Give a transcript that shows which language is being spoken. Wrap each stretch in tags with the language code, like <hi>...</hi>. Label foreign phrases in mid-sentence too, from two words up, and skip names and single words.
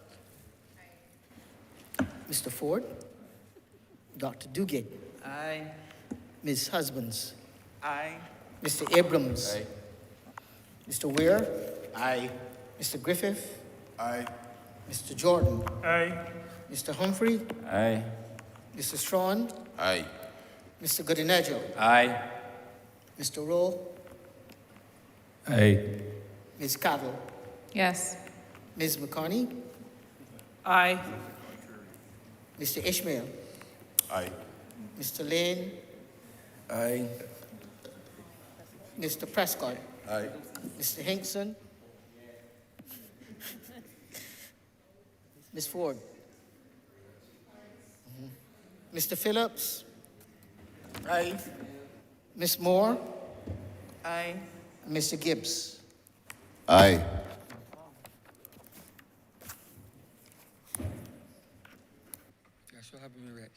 <en>Mr. Ford? Dr. Duguid? Aye. Ms. Husbands? Aye. Mr. Abrams? Aye. Mr. Weir? Aye. Mr. Griffith? Aye. Mr. Jordan? Aye. Mr. Humphrey? Aye. Mr. Strawn? Aye. Mr. Godinejo? Aye. Mr. Rowe? Aye. Ms. Cavill? Yes. Ms. McCarney? Aye. Mr. Ishmael? Aye. Mr. Lane? Aye. Mr. Prescott? Aye. Mr. Hinkson? Ms. Ford. Mr. Phillips. Aye. Ms. Moore. Aye. And Mr. Gibbs. Aye. Joshua have been read.</en>